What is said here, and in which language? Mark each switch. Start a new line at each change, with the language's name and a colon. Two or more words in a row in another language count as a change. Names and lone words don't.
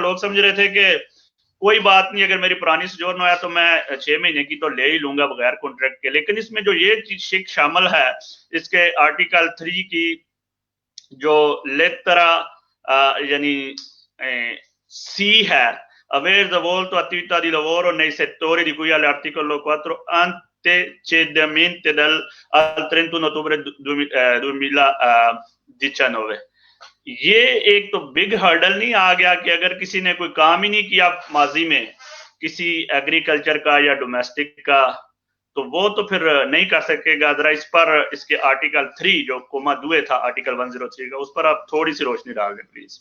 Hindi: लोग समझ रहे थे कि कोई बात नहीं, अगर मेरी पुरानी सोजोर्नो है तो मैं 6 महीने की तो ले ही लूंगा बगैर कॉन्ट्रैक्ट के। लेकिन इसमें जो ये चीज शामिल है, इसके आर्टिकल 3 की जो लेटरा यानी सी है,
Italian: aver svolto attività di lavoro nei settori di cui all'articolo 4 antecedente al 31 ottobre 2019।
Hindi: ये एक तो
English: big hurdle
Hindi: नहीं आ गया कि अगर किसी ने कोई काम ही नहीं किया माजी में किसी एग्रीकल्चर का या डोमेस्टिक का, तो वो तो फिर नहीं कर सकेगा। जरा इस पर, इसके आर्टिकल 3 जो
Italian: comma due
Hindi: था आर्टिकल 103 का, उस पर आप थोड़ी सी रोशनी डाल दें प्लीज।